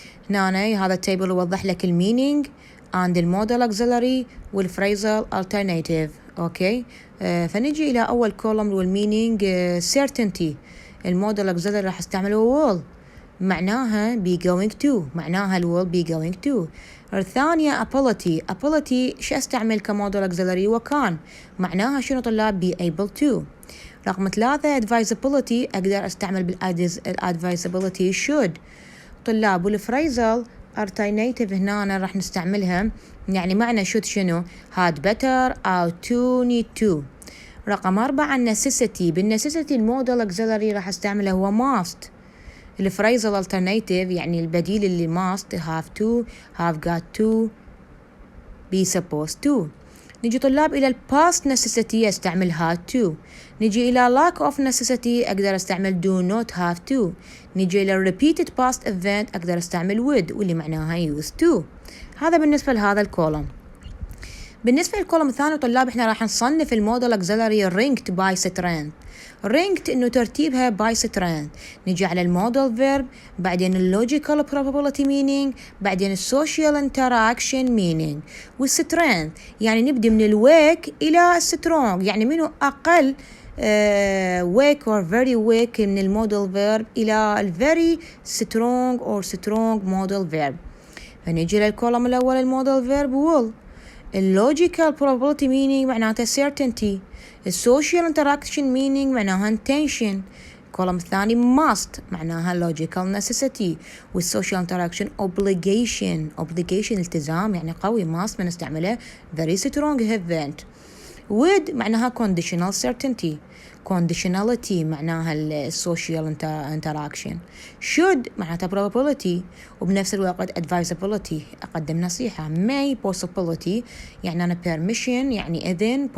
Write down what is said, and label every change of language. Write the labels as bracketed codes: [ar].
[ar] هنا هذا التيبل يوضح لك المينينج and المودال auxiliary والphrasal alternative. اوكي فنيجي الى اول كولوم والمينينج certainty. المودال auxiliary راح استعمله will معناها be going to، معناها ال will be going to. الثانية ability شو استعمل كموديل auxiliary وكان، معناها شنو طلاب be able to. رقم 3 advisability أقدر استعمل advisability should. طلاب والفريزل alternative هنا راح نستعملها، يعني معنى should شنو، had better أو to need to. رقم 4 necessity، بالnecessity الموديل auxiliary راح استعمله هو must. الفريزل alternative يعني البديل اللي must have to have got to be supposed to. نجي طلاب إلى past necessity استعمل had to. نجي إلى lack of necessity أقدر استعمل do not have to. نجي إلى repeated past event أقدر استعمل would واللي معناها used to. هذا بالنسبة لهذا الكولوم. بالنسبة للكولوم الثاني طلاب احنا راح نصنف الموديل auxiliary ranked by strength. ranked انه ترتيبها by strength. نجي على الموديل verb، بعدين اللوجيكال probability meaning، بعدين السوشيال interaction meaning والstrength. يعني نبدأ من الويك إلى strong، يعني منه أقل [en] weak or very weak [ar] من الموديل verb إلى very strong or strong model verb. فنجي للكولوم الأول الموديل verb will. اللوجيكال probability meaning معناتها certainty. السوشيال interaction meaning معناها intention. الكولوم الثاني must معناها logical necessity. والسوشيال interaction obligation التزام يعني قوي. [en] must [ar] بنستعمله [en] very strong event. would معناها conditional certainty. [ar] conditionality معناها السوشيال interaction. should معناتها probability وبنفس الوقت advisability أقدم نصيحة. may possibility يعني أنا permission يعني إذن.